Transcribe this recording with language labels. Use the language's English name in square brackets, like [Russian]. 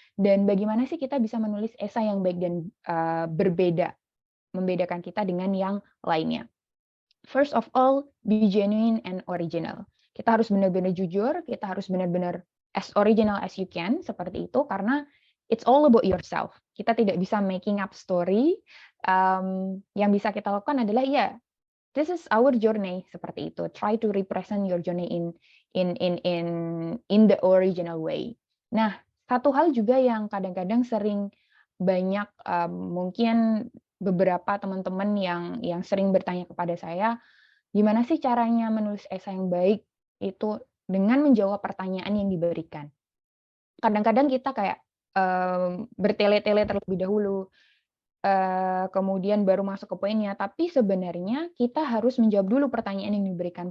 [Indonesian] Dan bagaimana sih kita bisa menulis esai yang baik dan berbeda, membedakan kita dengan yang lainnya. [English] First of all, be genuine and original. [Indonesian] Kita harus benar-benar jujur, kita harus benar-benar [English] as original as you can, [Indonesian] seperti itu, karena [English] it's all about yourself. [Indonesian] Kita tidak bisa [English] making up story. [Indonesian] Yang bisa kita lakukan adalah [English] this is our journey, [Indonesian] seperti itu. [English] Try to represent your journey in the original way. [Indonesian] Nah, satu hal juga yang kadang-kadang sering banyak mungkin beberapa teman-teman yang sering bertanya kepada saya, gimana sih caranya menulis esai yang baik itu dengan menjawab pertanyaan yang diberikan. Kadang-kadang kita kayak bertele-tele terlebih dahulu, kemudian baru masuk ke poinnya, tapi sebenarnya kita harus menjawab dulu pertanyaan yang diberikan.